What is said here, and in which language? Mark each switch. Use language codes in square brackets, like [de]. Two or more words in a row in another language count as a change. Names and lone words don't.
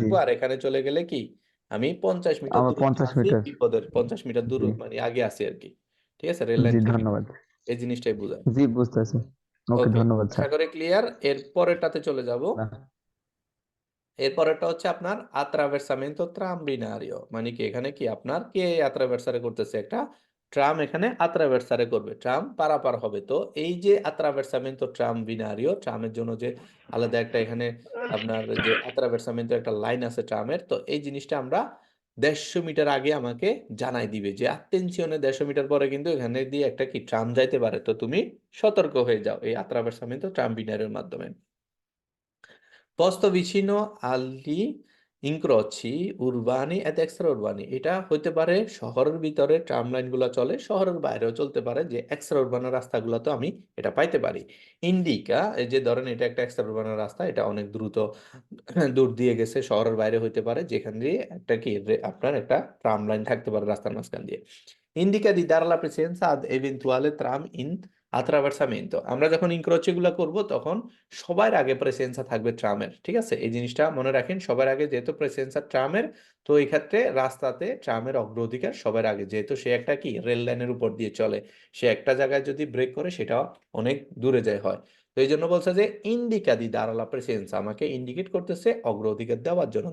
[bn] থাকবো, আর এখানে চলে গেলে কি আমি 50 মিটার আমার দূরত্বে 50 আছি, মিটার। বিপদের 50 মিটার দূর জি মানে আগে আছি আর কি। ঠিক আছে, রেল লাইন জি, থেকে। ধন্যবাদ। এই জিনিসটাই বোঝায়। জি বুঝতেছি। ওকে, ওকে, ধন্যবাদ আশা স্যার। করি ক্লিয়ার। এর পরেরটাতে চলে যাব। এরপরেরটা হচ্ছে আপনার [it] attraversamento tram binario, [bn] মানে কি এখানে কি আপনার কে attraversare করতেছে, একটা ট্রাম এখানে attraversare করবে, ট্রাম পারাপার হবে। তো এই যে [it] attraversamento tram binario, [bn] ট্রামের জন্য যে আলাদা একটা এখানে আপনার যে attraversamento একটা লাইন আছে ট্রামের, তো এই জিনিসটা আমরা 150 মিটার আগে আমাকে জানাই দিবে যে attenzione 150 মিটার পরে কিন্তু এখানে দিয়ে একটা কি ট্রাম যাইতে পারে, তো তুমি সতর্ক হয়ে যাও এই [it] attraversamento tram binario [bn] মাধ্যমে। [it] Posto vicino agli incroci urbani ed extraurbani, [bn] এটা হইতে পারে শহরের ভিতরে ট্রাম লাইনগুলো চলে, শহরের বাইরেও চলতে পারে, যে এক্সট্রা উরবানের রাস্তাগুলো তো আমি এটা পাইতে পারি। ইন্ডিকা, এই যে ধরেন এটা একটা এক্সট্রা উরবানের রাস্তা, এটা অনেক দ্রুত দূর দিয়ে গেছে, শহরের বাইরে হইতে পারে, যেখান দিয়ে একটা কি আপনার একটা ট্রাম লাইন থাকতে পারে রাস্তার মাঝখান দিয়ে। [it] Indica di dare la presenza ad eventuale tram in attraversamento, [bn] আমরা যখন ইনক্রোচ গুলা করব তখন সবার আগে প্রেসেন্সা থাকবে ট্রামের। ঠিক আছে, এই জিনিসটা মনে রাখেন, সবার আগে যেহেতু প্রেসেন্সা ট্রামের, তো এই ক্ষেত্রে রাস্তাতে ট্রামের অগ্রাধিকার সবার আগে, যেহেতু সে একটা কি রেল লাইনের উপর দিয়ে চলে, সে একটা জায়গায় যদি ব্রেক করে সেটা অনেক দূরে যায় হয়, তো তো এই জন্য বলছে যে [it] indica di dare la presenza, [bn] আমাকে ইন্ডিকেট করতেছে অগ্রাধিকার দেওয়ার জন্য।